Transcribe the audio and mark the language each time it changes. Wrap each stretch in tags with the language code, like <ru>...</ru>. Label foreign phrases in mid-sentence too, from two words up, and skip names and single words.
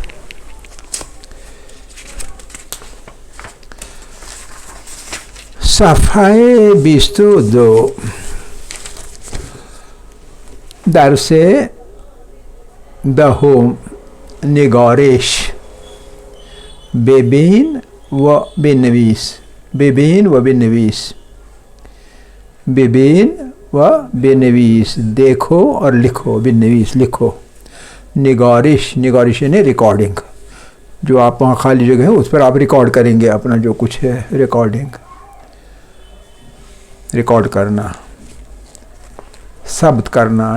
<fa>صفحه 22 درس دهم نگارش. ببین و بنویس. ببین و بنویس.</fa> <ur>دیکھو اور لکھو. بنویس لکھو. نگارش یعنی ریکارڈنگ. جو آپ وہاں خالی جگہ ہے اس پر آپ ریکارڈ کریں گے اپنا جو کچھ ہے. ریکارڈ کرنا ثبت کرنا.</ur>